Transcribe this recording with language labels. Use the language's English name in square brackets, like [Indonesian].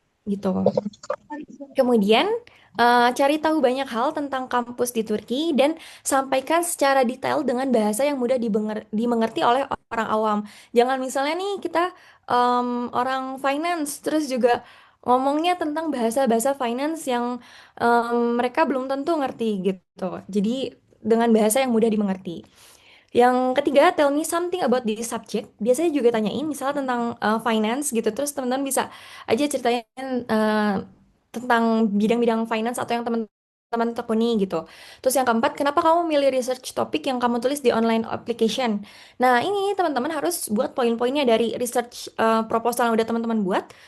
[Indonesian] gitu. Kemudian, cari tahu banyak hal tentang kampus di Turki dan sampaikan secara detail dengan bahasa yang mudah dimengerti oleh orang awam. Jangan misalnya nih kita orang finance terus juga ngomongnya tentang bahasa-bahasa finance yang mereka belum tentu ngerti gitu. Jadi dengan bahasa yang mudah dimengerti. Yang ketiga, [English] tell me something about this subject. [Indonesian] Biasanya juga tanyain misalnya tentang finance gitu. Terus teman-teman bisa aja ceritain tentang bidang-bidang finance atau yang teman-teman tekuni gitu. Terus yang keempat, kenapa kamu milih research topik yang kamu tulis di online application? Nah, ini teman-teman harus buat poin-poinnya dari research proposal yang udah teman-teman buat.